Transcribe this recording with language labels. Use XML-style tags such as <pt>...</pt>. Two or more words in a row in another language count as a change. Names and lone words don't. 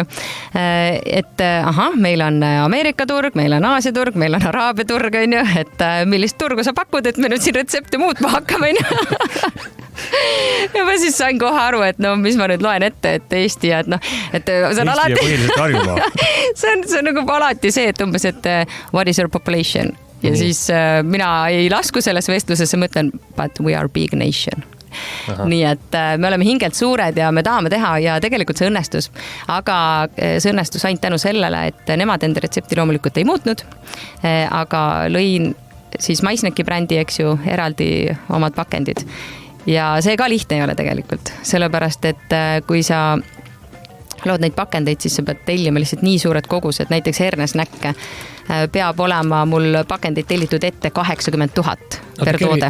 <et>Et meil on Ameerika turg, meil on Aasia turg, meil on Araabia turg, on ju, et millist turgu sa pakud, et me nüüd siin retsepte muutma hakkame, on ju. Ja ma siis sain kohe aru, et no mis ma nüüd loen ette, et Eesti ja et see on alati see on nagu alati see, et umbes, et</et> <en>what is your population?</en> <et>Ja siis mina ei lasku selles vestlusesse, mõtlen,</et> <en>but we are big nation.</en> <et>Aha. Nii et me oleme hingelt suured ja me tahame teha ja tegelikult see õnnestus. Aga see õnnestus ainult tänu sellele, et nemad enda retsepti loomulikult ei muutnud, aga lõin siis Maisneki brändi, eks ju, eraldi omad pakendid. Ja see ka lihtne ei ole tegelikult, sellepärast, et kui sa lood neid pakendeid, siis sa pead tellima lihtsalt nii suured kogused, näiteks hernesnäkke peab olema mul pakendeid tellitud ette 80 000 per toode.</et>